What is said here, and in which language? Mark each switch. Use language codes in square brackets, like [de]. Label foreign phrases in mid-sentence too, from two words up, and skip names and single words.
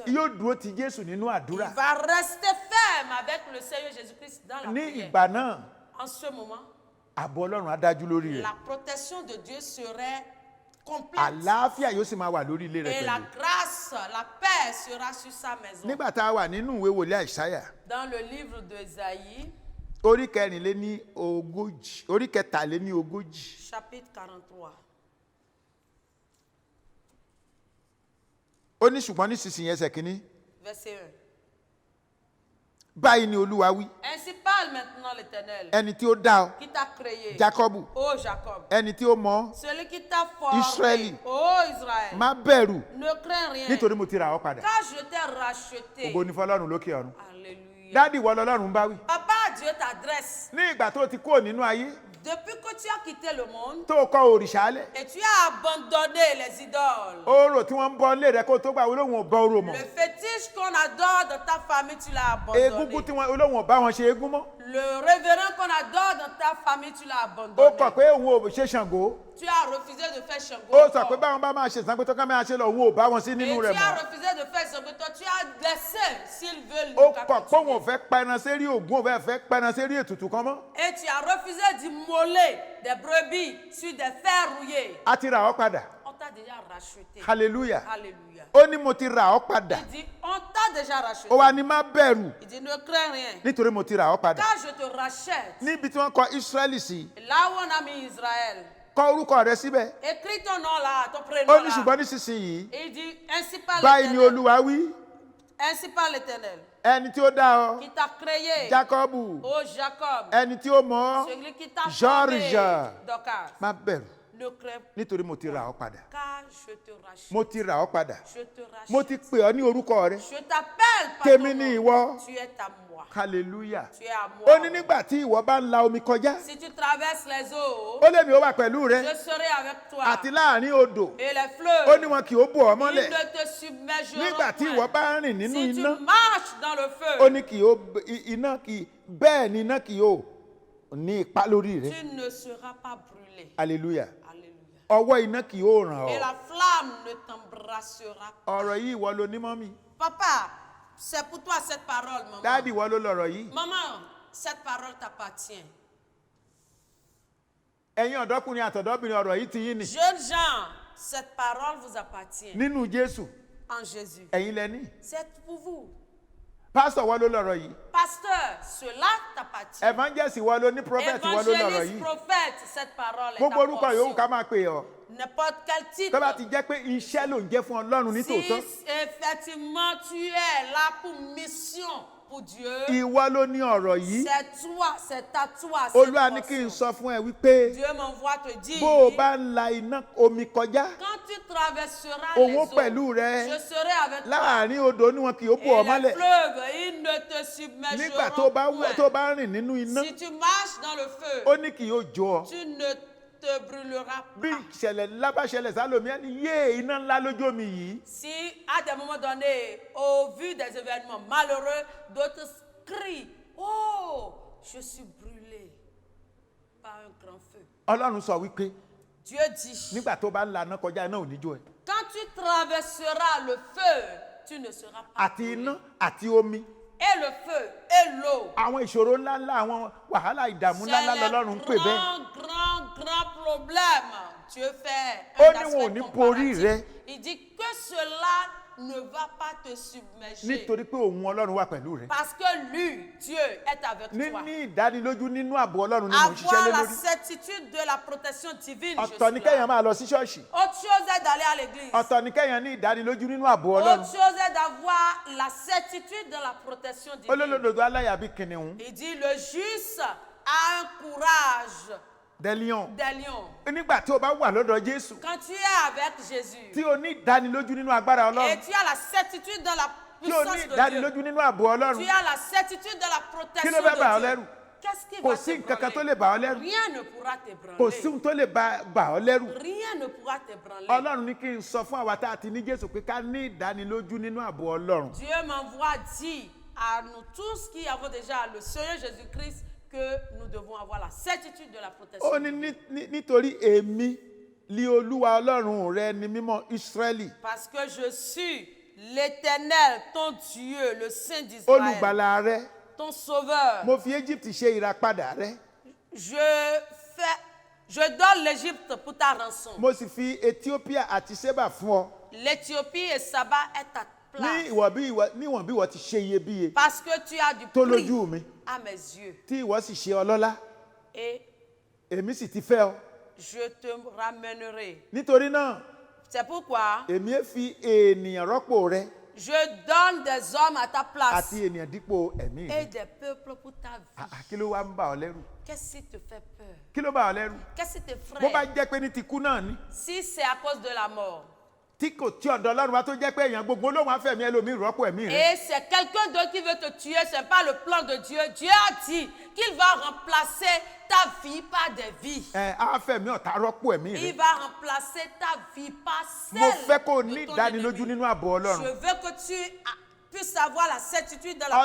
[yo] Yóò dúró ti Jésù nínú [fr] Il [yo] àdúrà. [fr] va rester ferme avec le Seigneur Jésus-Christ dans la [yo] Ní [fr] prière. [yo] ìgbà náà, [fr] En ce moment, [yo] ààbò Ọlọ́run á dájú lórí rẹ̀. [fr] la protection de Dieu serait complète. [yo] Àlàáfíà yóò sì máa wà lórí ilé rẹ̀ [fr] Et la [yo] pẹ̀lú. [fr] grâce, la paix sera sur sa maison. [yo] Nígbà tá a wà nínú ìwé wòlíì Àìsáyà, [fr] Dans le livre d'Ésaïe, [yo] orí kẹtàléní ogójì. [fr] chapitre 43, [yo] Ó ní ṣùgbọ́n nísinsìnyí ẹsẹ̀ kínní. [fr] verset 1. [yo] Báyìí ni Olúwa wí, [fr] Ainsi parle maintenant l'Éternel, [yo] ẹni tí ó dá ọ, [fr] qui t'a créé, [yo] Jákọ́bù, [fr] ô Jacob, [yo] ẹni tí ó mọ ọ́, [fr] celui qui t'a formé, Israël. ô Israël, [yo] má bẹ̀rù [fr] ne crains rien, [yo] nítorí mo ti rà ọ́ padà. [fr] car je t'ai racheté. [yo] Ògo ni fọ́lọ́run lókè ọ̀run. [fr] Alléluia. [yo] Dádì wọ lọ́lọ́run bá wí. [fr] Papa, Dieu t'adresse. [yo] Ní ìgbà tó ti kúrò nínú ayé, [fr] Depuis que tu as quitté le monde [yo] tó kọ òrìṣà lẹ̀, [fr] et tu as abandonné les idoles, [yo] orò tí wọ́n ń bọ lé rẹ̀ kó tó gbà olóhùn ò bọ orò mọ́. [fr] le fétiche qu'on adore dans ta famille, tu l'as [yo] Egúngún [fr] abandonné. [yo] tí olóhùn ò bá wọn ṣe egún mọ́. [fr] Le révérend qu'on adore dans ta famille, tu l'as [yo] ó [fr] abandonné. [yo] kọ̀ pé òun ò ṣe Ṣàngó. [fr] Tu as refusé de faire Shango. [yo] Ó sọ pé [fr] encore. [yo] báwọn bá máa ṣe Ṣàngó tó ká máa ṣe lọ, òun ò bá wọn sí [fr] Et [yo] nínú [fr] tu [yo] rẹ̀ [fr] as [yo] mọ́. [fr] refusé de faire Shango. Toi, tu as laissé s'ils veulent. [yo] Ó [fr] ne pas [yo] kọ̀ pé òun ò [fr] continuer. [yo] fẹ́ pẹran sérí Ògún, òun fẹ́ pẹran sérí ètùtù kan mọ́. [fr] Et tu as refusé d'immoler des brebis sur des fers rouillés. [yo] A ti rà ọ́ padà. [fr] On t'a déjà racheté. [yo] Hallelujah. [fr] Alléluia. [yo] Ó ní mo ti rà ọ́ padà. [fr] Il dit, on t'a déjà racheté. [yo] Ó wá ní má bẹ̀rù [fr] Il dit, ne crains rien. [yo] nítorí mo ti rà ọ́ padà. [fr] Car je te rachète. [yo] Níbi tí wọ́n kọ Ísírẹ́lì sí, [fr] Là où on a mis Israël. [yo] kọ orúkọ rẹ síbẹ̀. [fr] Écris ton nom là, ton [yo] Ó [fr] prénom [yo] ní [fr] là. [yo] ṣùgbọ́n nísinsìnyí, [fr] Il dit, ainsi par [yo] báyìí ni [fr] l'Éternel. [yo] Olúwa wí, [fr] Ainsi par l'Éternel. [yo] ẹni tí ó dá ọ, [fr] Qui t'a créé. [yo] Jákọ́bù, [fr] Ô Jacob. [yo] ẹni tí ó mọ̀ ọ́, [fr] Celui qui t'a George. formé. Dorcas. [yo] má bẹ̀rù [fr] Ne crains pas. [yo] nítorí mo ti rà ọ́ padà. [fr] Car je te rachète. [yo] Mo ti rà ọ́ padà. [fr] Je te rachète. [yo] Mo ti pè ọ́ ní orúkọ rẹ. [fr] Je t'appelle par [yo] Tèmi [fr] ton [yo] ni [fr] nom. [yo] ìwọ. [fr] Tu es à moi. [yo] Hallelujah. [fr] Tu es à moi. [yo] Ó ní nígbà tí ìwọ bá ń la omi kọjá, [fr] Si tu traverses les eaux, [yo] ó lémi ó wà pẹ̀lú rẹ [fr] je serai avec toi. [yo] àti láàrin odò. [fr] Et les [yo] Ó [fr] fleuves, [yo] ní wọn kì ó bò ọ́ [fr] ils [yo] mọ́lẹ̀. [fr] ne te submergeront [yo] Nígbà tí [fr] point. [yo] ìwọ bá ń rìn nínú [fr] Si tu [yo] iná, [fr] marches dans le feu, [yo] ó ní kì ó iná kì bẹ́ẹ̀ ni iná kì ó ní ipa lórí rẹ. [fr] tu ne seras pas brûlé. [yo] Hallelujah. [fr] Alléluia. [yo] Ọwọ́ iná kì ó ràn [fr] Et [yo] ọ́. [fr] la flamme ne t'embrassera pas. [yo] Ọ̀rọ̀ yìí ìwọ ló ní mọ́mì. [fr] Papa, c'est pour toi cette parole, maman. [yo] Dáàdì ìwọ ló lọ̀rọ̀ yìí. [fr] Maman, cette parole t'appartient. [yo] Ẹ̀yin ọ̀dọ́kùnrin àtọ̀dọ́bìnrin ọ̀rọ̀ yìí ti yín ni. [fr] Jeunes gens, cette parole vous appartient. [yo] Nínú Jésù, [fr] En Jésus. [yo] ẹ̀yin lẹ ní. [fr] C'est pour vous. [yo] Pásítọ̀ ìwọ ló lọ̀rọ̀ yìí. [fr] Pasteur, cela t'appartient. [yo] Evangelist ìwọ ló ní. Prophet ìwọ ló lọ̀rọ̀ [fr] Évangéliste, [yo] yìí. [fr] prophète, cette parole est [yo] Gbogbo orúkọ yòówù ká [fr] ta portion. [yo] máa pè ọ́. [fr] N'importe quel titre. [yo] Tó bá ti jẹ́ pé iṣẹ́ ló ń jẹ́ fún Ọlọ́run ní [fr] Si [yo] tòótọ́. [fr] effectivement tu es là pour mission pour Dieu, [yo] Ìwọ ló ní ọ̀rọ̀ yìí. [fr] c'est toi, c'est à toi. cette [yo] Olúwa ní kí n [fr] portion. [yo] sọ fún ẹ wípé [fr] Dieu m'envoie te dire, [yo] bó o bá ń la iná omi kọjá, [fr] quand tu traverseras [yo] òun [fr] les [yo] ó pẹ̀lú [fr] eaux, [yo] rẹ. [fr] je serai avec toi. [yo] Láàárín odò ni wọn kì í bò ọ́ [fr] Et les [yo] mọ́lẹ̀. [fr] fleuves, ils ne te [yo] Nígbà tó bá [fr] submergeront point. [yo] bá rìn nínú iná, [fr] Si tu marches dans le feu, [yo] ó ní kì yóò jó ọ. [fr] tu ne te brûleras [yo] Bí [fr] pas. [yo] ìṣẹ̀lẹ̀ ńlá bá ṣẹlẹ̀ sálòmí ẹni yé iná ńlá lójú omi yìí. [fr] Si à des moments donnés, au vu des événements malheureux, d'autres crient, oh, je suis brûlé par un grand feu. [yo] Ọlọ́run sọ wípé [fr] Dieu dit, [yo] nígbà tó bá ń la iná kọjá iná ò ní jó ẹ. [fr] quand tu traverseras le feu, tu ne seras pas [yo] Àti [fr] brûlé. [yo] iná àti omi. [fr] Et le feu et l'eau. [yo] Àwọn ìṣòro ńláńlá, àwọn wàhálà ìdààmú [fr] C'est [yo] ńláńlá [fr] le [yo] lọ́lọ́run ń pè bẹ́ẹ̀. [fr] grand problème. Dieu fait [yo] Ó [fr] un [yo] ní [fr] aspect [yo] wọn ò ní borí [fr] comparatif. [yo] rẹ. [fr] Il dit que cela ne va pas te submerger. [yo] Nítorí pé òun Ọlọ́run wà pẹ̀lú rẹ. [fr] Parce que lui, Dieu, est avec toi. [yo] Níní ìdánilójú nínú ààbò Ọlọ́run ni mò ń ṣiṣẹ́ lé [fr] Avoir la [yo] lórí. [fr] certitude de la protection divine. je [yo] Ọ̀tọ̀ ni [fr] suis là. [yo] kéèyàn máa lọ sí ṣọ́ọ̀ṣì. [fr] Autre chose est d'aller à l'église. [yo] Ọ̀tọ̀ ni kéèyàn ní ìdánilójú nínú ààbò Ọlọ́run. [fr] Autre chose est d'avoir la certitude de la protection divine. [yo] Olólòdòdó aláyà bíi kìnìún. [fr] Il dit le juste a un courage Des lions. des lions. [yo] Nígbà tí o bá wà lọ́dọ̀ Jésù, [fr] Quand tu es avec Jésus [yo] tí o ní ìdánilójú nínú agbára [fr] et [yo] Ọlọ́run, [fr] tu as la certitude dans la [yo] tí o ní [fr] puissance de Dieu, [yo] ìdánilójú nínú ààbò [fr] tu [yo] Ọlọ́run, [fr] as la certitude de la [yo] kí [fr] protection [yo] ló fẹ́ bà ọ́ [fr] de [yo] lẹ́rù? [fr] Dieu. Qu'est-ce qui [yo] Kò [fr] va [yo] sí [fr] te [yo] nǹkan kan tó [fr] branler? [yo] lè bà ọ́ lẹ́rù. [fr] Rien ne pourra te [yo] Kò sí [fr] branler. [yo] ohun tó lè bà ọ́ lẹ́rù. [fr] Rien ne pourra te branler. [yo] Ọlọ́run ní kí n sọ fún àwa tá a ti ní Jésù pé ká ní ìdánilójú nínú ààbò Ọlọ́run. [fr] Dieu m'envoie dire à nous tous qui avons déjà le Seigneur Jésus-Christ que nous devons avoir la certitude de la protection. [yo] Ó ní nítorí èmi li Olúwa Ọlọ́run rẹ ni mímọ́ Ísírẹ́lì, [fr] Parce que je suis l'Éternel, ton Dieu, le Saint d'Israël, [yo] olùgbàlà rẹ. [fr] ton Sauveur. [yo] Mo fi Egypt ṣe ìràpadà rẹ. [fr] Je donne l'Égypte pour ta rançon. [yo] Mo sì fi Ethiopia àti Seba fún ọ. [fr] L'Éthiopie et Saba est ta place. [yo] Níwọ̀n bí ìwọ ti ṣe iyebíye [fr] Parce que tu as du [yo] tó [fr] prix [yo] lójú mi, [fr] à mes yeux. [yo] tí ìwọ sì ṣe ọlọ́lá, [fr] Et [yo] èmi sì ti fẹ́ ọ. [fr] je te ramènerai. [yo] Nítorí náà, [fr] C'est pourquoi [yo] èmi á fi ènìyàn rọ́pò rẹ [fr] je donne des hommes à ta place [yo] àti ènìyàn dípò ẹ̀mí [fr] et [yo] rẹ. [fr] des peuples pour ta vie. [yo] Kí ló wá ń bà ọ́ lẹ́rù? [fr] Qu'est-ce qui te fait peur? [yo] Kí ló bà ọ́ lẹ́rù? [fr] Qu'est-ce qui te [yo] Bó bá [fr] frappe? [yo] jẹ́ pé ní ti kú náà ni, [fr] Si c'est à cause de la mort, [yo] tí kò tí ọ̀dọ̀ Ọlọ́run wá tó jẹ́ pé èèyàn gbogbo olóhùn afẹ́mi ẹlòmíì rọ́pò ẹ̀mí rẹ. [fr] et c'est quelqu'un d'autre qui veut te tuer, c'est pas le plan de Dieu. Dieu a dit qu'il va remplacer ta vie par des vies. [yo] Afẹ́mi ọ̀tá rọ́pò ẹ̀mí [fr] Il [yo] rẹ. [fr] va remplacer ta vie par [yo] Mo [fr] celle [yo] fẹ́ kó o [fr] de [yo] ní [fr] ton [yo] ìdánilójú [fr] ennemi. [yo] nínú ààbò [fr] Je [yo] Ọlọ́run. [fr] veux que tu puissent avoir la certitude de la